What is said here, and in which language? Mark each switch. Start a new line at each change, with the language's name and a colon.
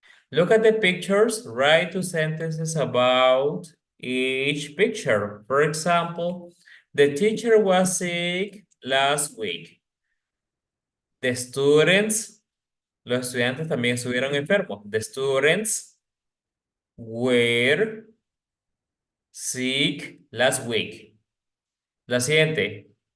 English: Look at the pictures, write 2 sentences about each picture. For example, the teacher was sick last week. The students,
Spanish: los estudiantes también estuvieron enfermos.
English: The students were sick last week.
Spanish: La siguiente.